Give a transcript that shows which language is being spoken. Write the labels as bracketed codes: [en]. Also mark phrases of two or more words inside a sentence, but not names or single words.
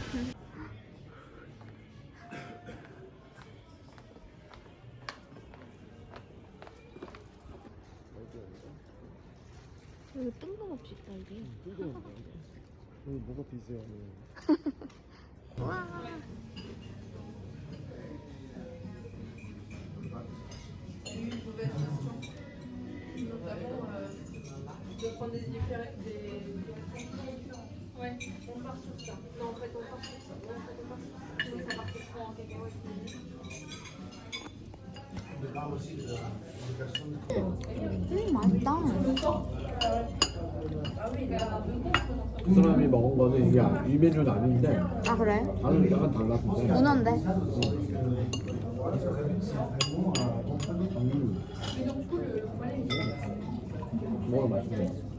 [ko] 여기 뜬금없이 있다, 이게. 뜬금없네. 여기 뭐가 비세요? 우와. [fr] De prendre des Ouais, on part sur ça. Non, en fait, on part sur ça. Non, en fait, on part sur ça. Donc, ça part trop en cacahuète. [ko] 맛있다. 그 사람이 먹은 거는 이게 이 메뉴는 아닌데 아, 그래? 다른 약간 달랐는데. 문어인데. 먹어 맛있네.